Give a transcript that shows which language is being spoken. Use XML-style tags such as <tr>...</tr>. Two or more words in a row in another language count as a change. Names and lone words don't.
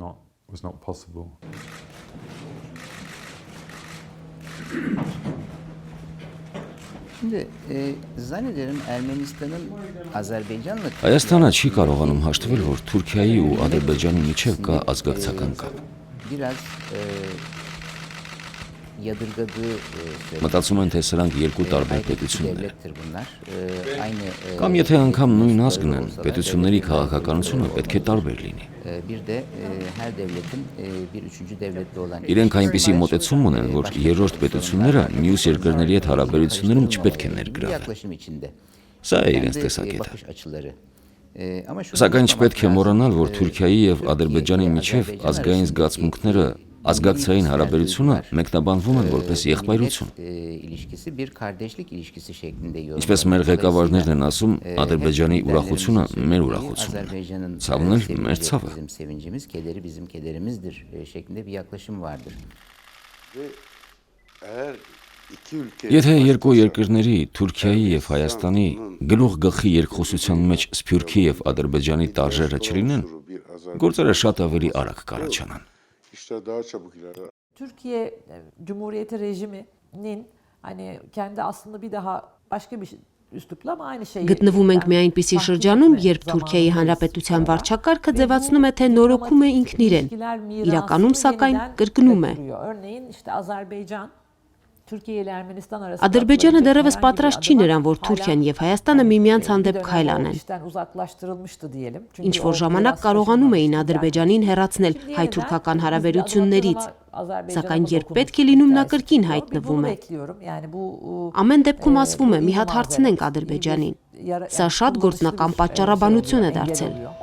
<tr>Şimdi zannederim Ermenistan'ın Azerbaycan'la</tr> <hy>Հայաստանը չի կարողանում հաշտվել, որ Թուրքիայի ու Ադրբեջանի միջև կա ազգակցական կապ։</hy> <tr>biraz yadırgadığı</tr> <hy>Մտածում են, թե սրանք երկու տարբեր պետություններ են։</hy> <tr>devlettir bunlar. Aynı</tr> <hy>Կամ եթե անգամ նույն ազգն են, պետությունների քաղաքականությունը պետք է տարբեր լինի։</hy> <tr>bir de her devletin bir üçüncü devletle olan</tr> <hy>Իրենք այնպիսի մոտեցում ունեն, որ երրորդ պետությունները մյուս երկրների հետ հարաբերություններում չպետք է ներգրավեն։</hy> <tr>yaklaşım içinde.</tr> <hy>Սա է իրենց</hy> <tr>Kendi</tr> <hy>տեսակետը։</hy> <tr>bakış açıları. Ama şunu</tr> <hy>Սակայն</hy> <tr>unutmamak</tr> <hy>չպետք է</hy> <tr>lazım.</tr> <hy>մոռանալ, որ Թուրքիայի եւ Ադրբեջանի միջև ազգային զգացմունքները, ազգակցային հարաբերությունը մեկնաբանվում են որպես եղբայրություն։</hy> <tr>ilişkisi bir kardeşlik ilişkisi şeklinde yorumlanıyor.</tr> <hy>Ինչպես մեր ղեկավարներն են ասում, Ադրբեջանի ուրախությունը մեր ուրախությունն է։</hy> <tr>Azerbaycan'ın</tr> <hy>Ցավն էլ մեր</hy> <tr>sevinci</tr> <hy>ցավը։</hy> <tr>bizim sevincimiz, kederi bizim kederimizdir şeklinde bir yaklaşım vardır.</tr> <hy>Եթե երկու երկրների Թուրքիայի եւ Հայաստանի գլուխ գլխի երկխոսության մեջ Սփյուռքի եւ Ադրբեջանի տարժերը չլինեն, գործերը շատ ավելի արագ կառաջանան։</hy> <tr>Türkiye Cumhuriyeti rejiminin hani kendi aslında bir daha başka bir üslupla ama aynı şeyi</tr> <hy>Գտնվում ենք մի այնպիսի շրջանում, երբ Թուրքիայի Հանրապետության վարչակարգը ձևացնում է, թե նորոգում է ինքն իրեն։ Իրականում սակայն կրկնում է։</hy> <tr>Örneğin işte Azerbaycan Türkiye ile Ermenistan arasında</tr> <hy>Ադրբեջանը դեռևս պատրաստ չի նրան, որ Թուրքիան եւ Հայաստանը միմյանց հանդեպ քայլ անեն։ Ինչ որ ժամանակ կարողանում էին Ադրբեջանին հեռացնել հայ-թուրքական հարաբերություններից, սակայն երբ պետք է լինում նա կրկին հայտնվում է։ Ամեն դեպքում ասվում է՝ մի հատ հարցնենք Ադրբեջանին։ Սա շատ գործնական պատճառաբանություն է դարձել։</hy>